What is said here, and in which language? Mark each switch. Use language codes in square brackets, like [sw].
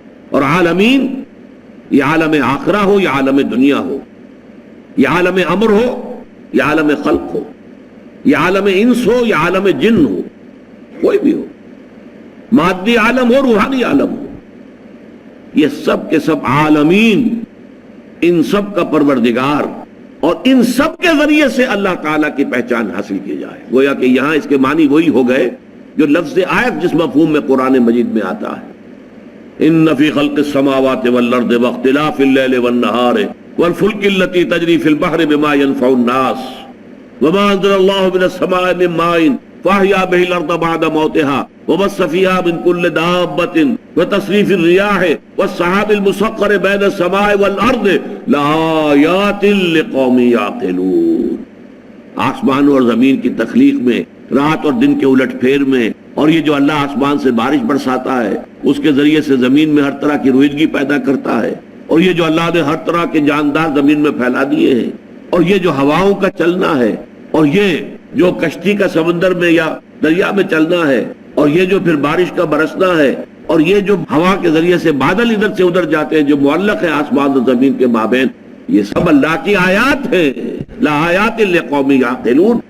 [ur] اور عالمین، یہ عالم آخرہ ہو یا عالم دنیا ہو، یہ عالم امر ہو یا عالم خلق ہو، یہ عالم انس ہو یا عالم جن ہو، کوئی بھی ہو، مادی عالم ہو، روحانی عالم ہو، یہ سب کے سب عالمین، ان سب کا پروردگار، اور ان سب کے ذریعے سے اللہ تعالیٰ کی پہچان حاصل کی جائے. گویا کہ یہاں اس کے معنی وہی ہو گئے جو لفظ آیت جس مفہوم میں قرآن مجید میں آتا ہے. [ar] ان فی خلق السماوات والارض واختلاف اللیل والنہار والفلک التي تجری فی البحر بما ينفع الناس وما انزل اللہ من السماء من ماء فاحیا به الارض بعد موتها وبث فيها من كل دابة وتصريف الرياح والسحاب المسخر بين السماء والارض لآیات لقوم یعقلون. [ur] آسمان اور زمین کی تخلیق میں، رات اور دن کے الٹ پھیر میں، اور یہ جو اللہ آسمان سے بارش برساتا ہے، اس کے ذریعے سے زمین میں ہر طرح کی رویدگی پیدا کرتا ہے، اور یہ جو اللہ نے ہر طرح کے جاندار زمین میں پھیلا دیے ہیں، اور یہ جو ہواؤں کا چلنا ہے، اور یہ جو کشتی کا سمندر میں یا دریا میں چلنا ہے، اور یہ جو پھر بارش کا برسنا ہے، اور یہ جو ہوا کے ذریعے سے بادل ادھر سے ادھر جاتے ہیں، جو معلق ہے آسمان اور زمین کے مابین، یہ سب اللہ کی آیات ہیں. [ar] لآیات لقوم یعقلون.